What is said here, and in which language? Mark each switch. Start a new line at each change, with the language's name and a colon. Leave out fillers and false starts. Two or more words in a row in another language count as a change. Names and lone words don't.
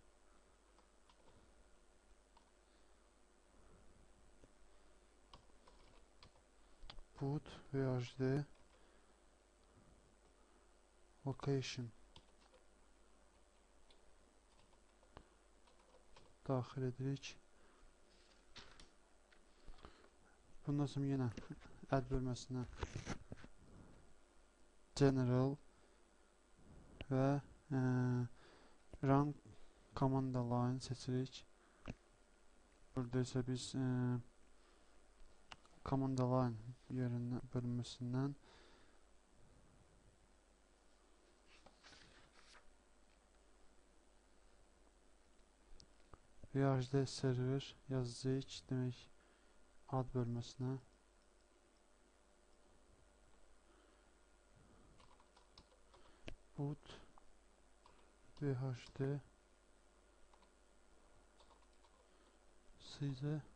English: boot VHD location
Azerbaijani: daxil edirik. Bundan sonra yenə add bölməsinə general və
English: run command line
Azerbaijani: seçirik. Burada isə biz
English: command line
Azerbaijani: yerindən bölməsindən
English: VHD server
Azerbaijani: yazacağıq, demək ad bölməsinə
English: boot VHD sizə